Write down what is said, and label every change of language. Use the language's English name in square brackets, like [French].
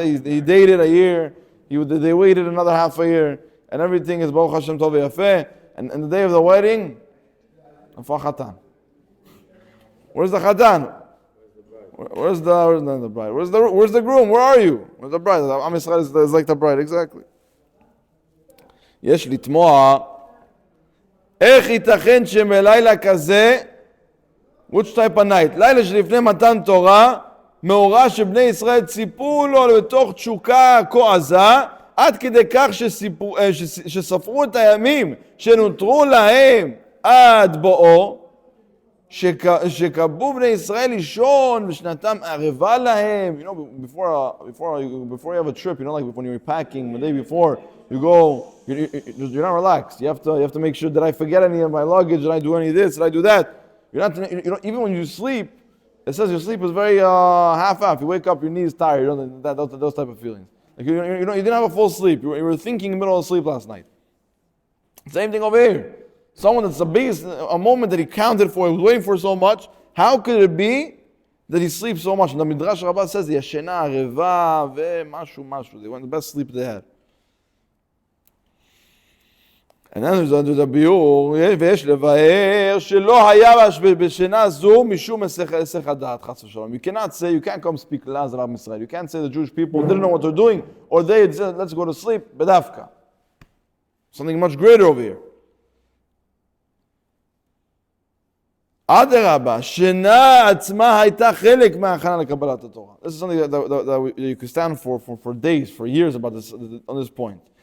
[English] He dated a year. They waited another half a year, and everything is Baruch Hashem Tov Yafeh. And the day of the wedding, Chatan. Where's the Chatan? Where's the bride? Where's the groom? Where are you? Where's the bride? Am Yisrael is like the bride, exactly. [Hebrew] יש לתמוה איך ייתכן שמלילה כזה, [English] which type of night? [Hebrew] לילה שלפני מתן תורה, מאורע שבני ישראל ציפו לו לתוך תשוקה כה עזה, עד כדי כך שספרו את הימים שנותרו להם עד בואו, שקבעו בני ישראל לישון ושנתם ערבה להם. [English] You know, before you have a trip, you know, like when you're packing the day before, you go, you're not relaxed. You have to make sure, did I forget any of my luggage? Did I do any of this? Did I do that? Even when you sleep, it says your sleep is very half-half. You wake up, your knees tired. You know, those type of feelings. Like you didn't have a full sleep. You were thinking in the middle of sleep last night. Same thing over here. Someone that's a moment that he counted for, he was waiting for so much. How could it be that he sleeps so much? And the Midrash Rabbah says, Yashena, Reva, Mashu. They went the best sleep they had. And then there's a biur, [Hebrew] ויש לבאר שלא היה בשינה זו משום היסח הדעת, חס ושלום. [English] You can't come speak lies about Israel. You can't say the Jewish people didn't know what they're doing, or they said, let's go to sleep, bedafka. Something much greater over here. [Hebrew] אדרבה, שינה עצמה הייתה חלק מההכנה לקבלת התורה. [English] This is something that you could stand for days, for years about this, on this point.